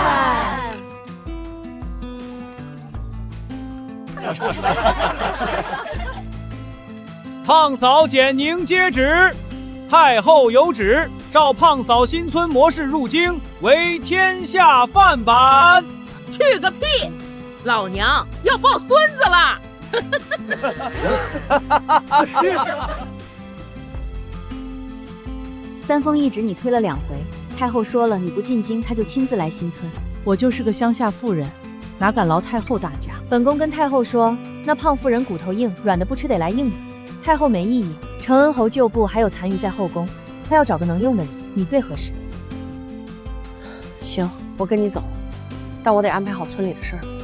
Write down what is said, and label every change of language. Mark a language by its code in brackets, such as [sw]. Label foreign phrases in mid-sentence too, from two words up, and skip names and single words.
[zh] 胖嫂簡寧接旨，太後有旨，照胖嫂新村模式入京，為天下範板。去個屁！老娘要抱孫子了！三封懿旨你推了2回，太后說了你不進京，她就親自來新村。我就是個鄉下婦人，哪敢勞太后大駕？本宮跟太后說，那胖婦人骨頭硬，軟的不吃得來硬的。太后沒異議，承恩侯舊部還有殘餘在後宮，她要找個能用的人，你最合適。行，我跟你走，但我得安排好村裡的事兒。